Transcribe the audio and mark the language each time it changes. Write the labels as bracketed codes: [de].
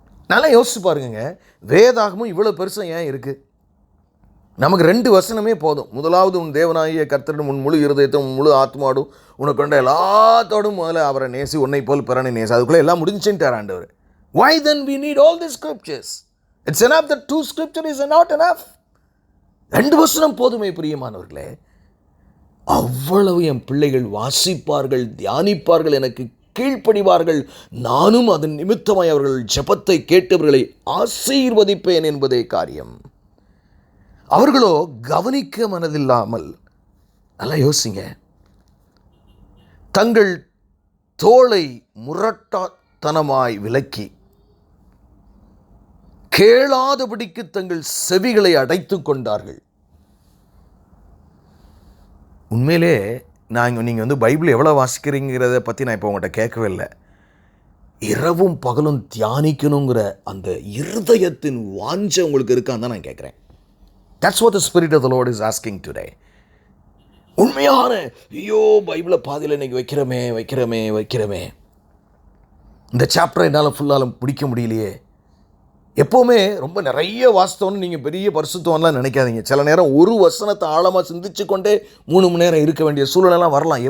[ta] நல்லா யோசிச்சு பாருங்க, வேதாகமும் இவ்வளோ பெருசாக ஏன் இருக்குது? நமக்கு 2 வசனமே போதும். முதலாவது, உன் தேவனாகிய கர்த்தரிடம் உன் முழு இருதயத்தும் முழு ஆத்மாடும் உனக்கு கொண்ட எல்லாத்தோடும் முதல்ல அவரை நேசி, உன்னை போல் பிறனை நேசி. அதுக்குள்ளே எல்லாம் முடிஞ்சுட்டார் ஆண்டவர். [en] Why then we need all the scriptures? It's enough that 2 scripture is not enough. [ta] 2 வசனம் போதுமே பிரியமானவர்களே. அவ்வளவு என் பிள்ளைகள் வாசிப்பார்கள், தியானிப்பார்கள், எனக்கு கீழ்ப்படிவார்கள், நானும் அதன் நிமித்தமாய் அவர்கள் ஜெபத்தை கேட்டவர்களை ஆசீர்வதிப்பேன் என்பதே காரியம். அவர்களோ கவனிக்க மனதில்லாமல், நல்லா யோசிங்க, தங்கள் தோளை முரட்டாத்தனமாய் விலக்கி கேளாதபடிக்கு தங்கள் செவிகளை அடைத்து கொண்டார்கள். உண்மையிலே நீங்கள் பைபிள் எவ்வளோ வாசிக்கிறீங்கிறத பற்றி நான் இப்போ உங்கள்கிட்ட கேட்கவே இல்லை. இரவும் பகலும் தியானிக்கணுங்கிற அந்த இருதயத்தின் வாஞ்சை உங்களுக்கு இருக்கான்னு தான் நான் கேட்குறேன். [en] That's what the Spirit of the Lord is asking today. [ta] உண்மையான ஐயோ பைபிளை பாதியில் இன்னைக்கு வைக்கிறோமே இந்த சாப்டரை என்னால் ஃபுல்லாலும் பிடிக்க முடியலையே. எப்போவுமே ரொம்ப நிறைய வாஸ்தவம்னு நீங்கள் பெரிய பரிசுத்தவன்லாம் நினைக்காதீங்க. சில நேரம் ஒரு வசனத்தை ஆழமாக சிந்திச்சு கொண்டே 3 மணி நேரம் இருக்க வேண்டிய சூழ்நிலாம் வரலாம்.